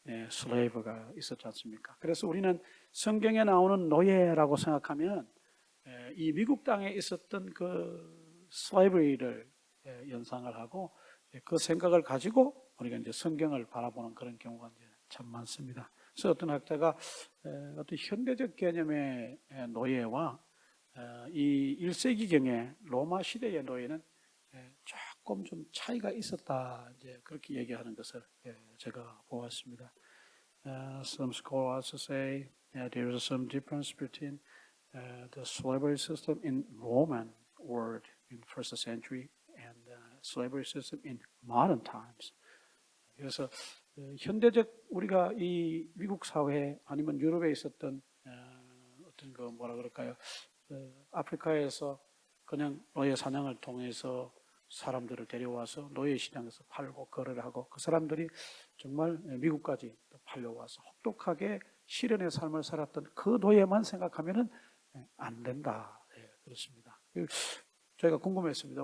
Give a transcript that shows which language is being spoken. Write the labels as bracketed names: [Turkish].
[Korean] 슬레이브가 있었지 않습니까? 그래서 우리는 성경에 나오는 노예라고 생각하면 이 미국 땅에 있었던 그 슬레이브를 연상을 하고 그 생각을 가지고 우리가 이제 성경을 바라보는 그런 경우가 이제 참 많습니다. 그래서 어떤 학자가 어떤 현대적 개념의 노예와 이 1세기경의 로마 시대의 노예는 조금 좀 차이가 있었다, 이제 그렇게 얘기하는 것을 제가 보았습니다. [English] Some scholars say there is some difference between the slavery system in Roman world in first century and slavery system in modern times. [Korean] 그래서 현대적 우리가 이 미국 사회 아니면 유럽에 있었던 어떤 그 뭐라 그럴까요? 아프리카에서 그냥 노예 사냥을 통해서 사람들을 데려와서 노예 시장에서 팔고 거래를 하고 그 사람들이 정말 미국까지 팔려와서 혹독하게 시련의 삶을 살았던 그 노예만 생각하면은 안 된다. 그렇습니다. 저희가 궁금했습니다.